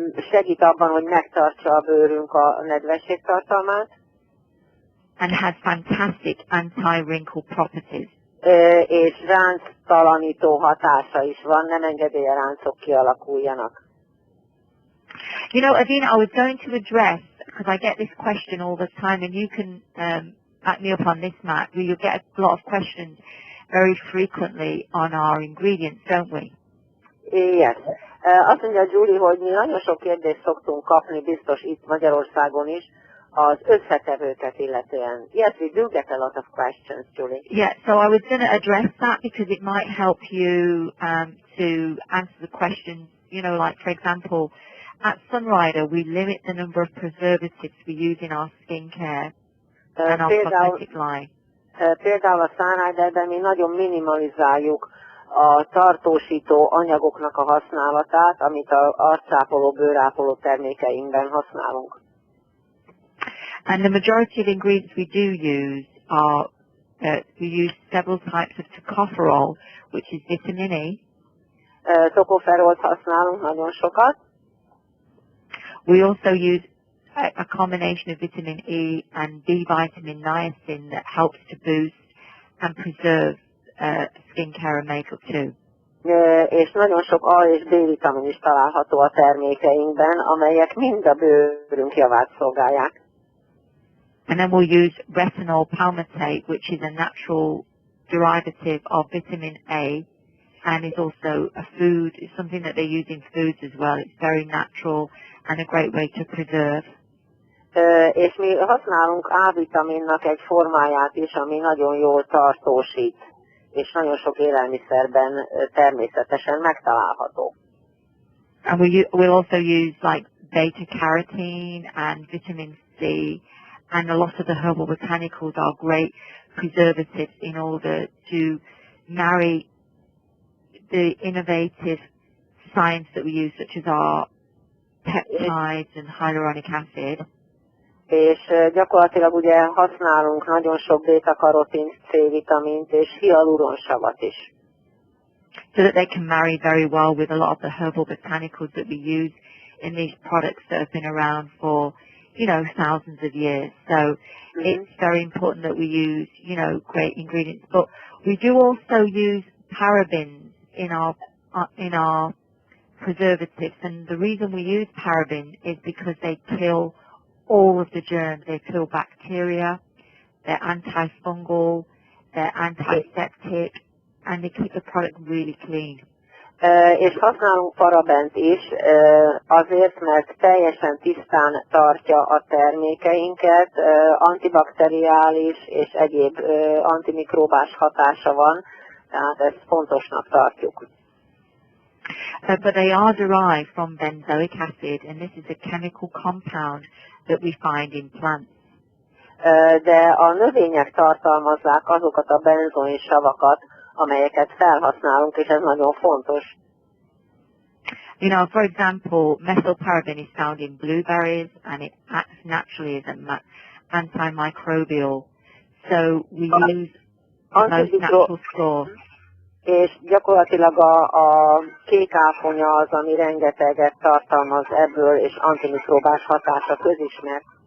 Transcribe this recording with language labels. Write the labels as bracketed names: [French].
[Hungarian] Segít abban, hogy megtartsa a bőrünk a nedvességtartalmát. [English] And has fantastic anti-wrinkle properties. [Hungarian] És ránctalanító hatása is van, nem engedi a ráncok kialakuljanak. [English] Adina, I was going to address, because I get this question all the time, and you can back me up on this, Matt, you get a lot of questions very frequently on our ingredients, don't we? Yes. [Hungarian] Azt mondja Julie, hogy mi nagyon sok kérdést szoktunk kapni, biztos itt Magyarországon is, az összetevőket illetően. [English] Yes, we do get a lot of questions, Julie. Yeah, so I was going to address that because it might help you to answer the questions, like for example, at Sunrider we limit the number of preservatives we use in our skincare and our cosmetic line. [Hungarian] Például a Sunriderben mi nagyon minimalizáljuk a tartósító anyagoknak a használatát, amit az arcápoló, bőrápoló termékeinkben használunk. [English] And the majority of ingredients we do use are, we use several types of tocopherol, which is vitamin E. [Hungarian] Tocopherolt használunk nagyon sokat. [English] We also use a combination of vitamin E and B vitamin niacin that helps to boost and preserve skincare and makeup too. [Hungarian] És nagyon sok A és B vitamin is található a termékeinkben, amelyek mind a bőrünk javát szolgálják. [English] And then we'll use retinol palmitate, which is a natural derivative of vitamin A, and is also a food, it's something that they use in foods as well. It's very natural and a great way to preserve. [Hungarian] És mi használunk A-vitaminnak egy formáját is, ami nagyon jól tartósít, és nagyon sok élelmiszerben természetesen megtalálható. [English] And we'll also use like beta-carotene and vitamin C and a lot of the herbal botanicals are great preservatives in order to marry the innovative science that we use, such as our peptides and hyaluronic acid. [Hungarian] És gyakorlatilag ugye használunk nagyon sok béta-karotint, C-vitamint és hialuronsavat is. [English] So that they can marry very well with a lot of the herbal botanicals that we use in these products that have been around for, thousands of years. So it's very important that we use, great ingredients. But we do also use parabens in our preservatives, and the reason we use parabens is because they kill all of the germs. They kill bacteria, they're antifungal, they're antiseptic, and they keep the product really clean. [Hungarian] És használunk parabent is, azért, mert teljesen tisztán tartja a termékeinket, antibakteriális és egyéb antimikrobás hatása van, tehát ezt fontosnak tartjuk. [English] But they are derived from benzoic acid, and this is a chemical compound that we find in plants. [Hungarian] De a növények tartalmazzák azokat a benzoin savakat, amelyeket felhasználunk, és ez nagyon fontos. [English] For example, methylparaben is found in blueberries, and it acts naturally as an antimicrobial. So we use most natural source. [Hungarian] És gyakorlatilag a kékáponya az, ami rengeteget tartalmaz ebből, és antimikrobás hatása közismert.